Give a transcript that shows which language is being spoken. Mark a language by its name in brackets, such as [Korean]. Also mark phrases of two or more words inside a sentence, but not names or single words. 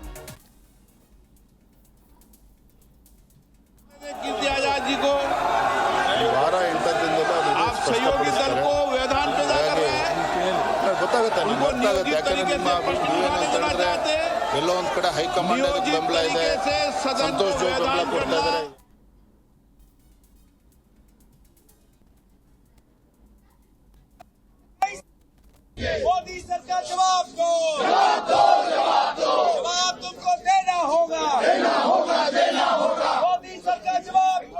[Kannada] ಎಲ್ಲೋ ಒಂದ್ ಕಡೆ ಹೈಕಮಾಂಡ್ ಬೆಂಬಲ ಇದೆ, ಸಂತೋಷ್ ಜೋಗ್ ಬೆಂಬಲ ಕೊಡ್ತಾ ಇದ್ದಾರೆ. [Hindi] मोदी सरकार जवाब दो, जवाब तुमको देना होगा, मोदी सरकार जवाब दो.